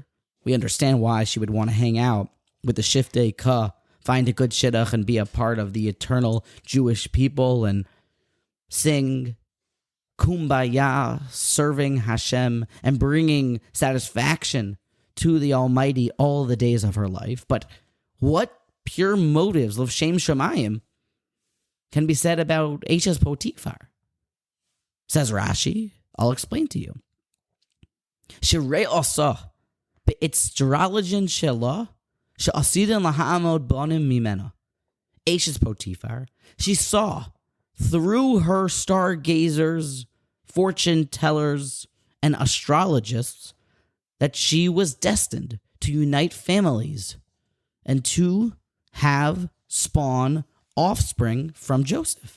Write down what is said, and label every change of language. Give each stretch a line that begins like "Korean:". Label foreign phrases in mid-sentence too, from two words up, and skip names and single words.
English: We understand why she would want to hang out with the
Hebrew: שבטי קה,
English: find a good shidduch, and be a part of the eternal Jewish people and sing Kumbaya, serving Hashem and bringing satisfaction to the Almighty all the days of her life. But what pure motives of
Hebrew: שם שמים
English: can be said about Eshes Potiphar? Says Rashi, I'll explain to you.
Hebrew: שרי אותה באיצטרולוגין שלה שעתידין להעמיד בנים ממנה.
English: Eshes Potiphar, she saw through her stargazers, fortune tellers, and astrologists that she was destined to unite families and to have spawn offspring from Joseph.